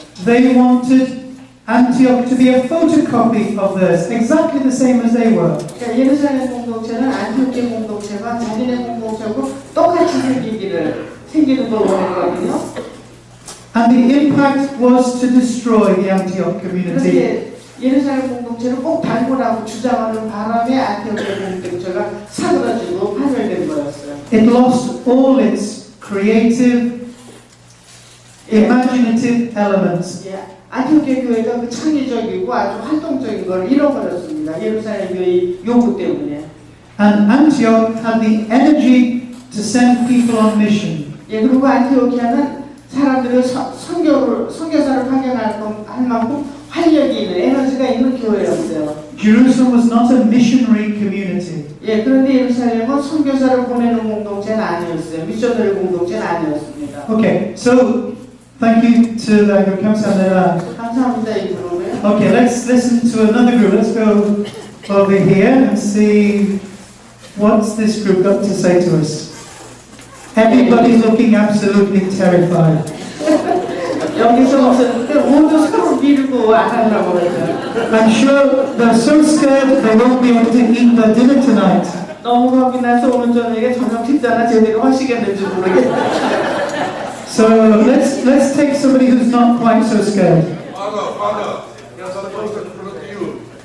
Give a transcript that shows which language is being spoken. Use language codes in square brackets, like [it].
[en] they wanted Antioch to be a photocopy of theirs, exactly the same as they were. [ko] 그러니까 예루살렘 공동체는 안티오키 공동체가 자기네 공동체하고 똑같이 생기는 걸 원했거든요. [en] And the impact was to destroy the Antioch community. [ko] 그런데 예루살렘 공동체를 꼭 닮으라고 주장하는 바람에 안티오키 공동체가 사그라지고 파멸된 거였어요. [en] It lost all its creative, imaginative elements. [ko] 예, 안티오키 교회가 그 창의적이고 아주 활동적인 걸 잃어버렸습니다. 예루살렘 교회의 요구 때문에. [en] And Antioch had the energy to send people on mission. [ko] 예, 그리고 안티오키아는 사람들을 선교사를 파견할 만큼 활력이 있는 에너지가 있는 교회였어요. [en] Jerusalem was not a missionary community. [ko] 예, 그런데 예루살렘은 선교사를 보내는 공동체는 아니었어요. 미셔너리 공동체는 아니었습니다. [en] Okay, so thank you to the [ko] 감사합니다. 감사합니다, 이 부분에. [en] Okay, let's listen to another group. Let's go over here and see what's this group got to say to us. Everybody's looking absolutely terrified. [ko] 여기서 오셨는데 모두 서로 밀고 안 하려고 그러죠. [en] I'm sure they're so scared they won't be able to eat their dinner tonight. [ko] 너무 겁이 나서 오늘 저녁에 저녁 식사나 제대로 하시겠는지 모르겠어요. [en] So let's take somebody who's not quite so scared. Father, you're supposed to front you.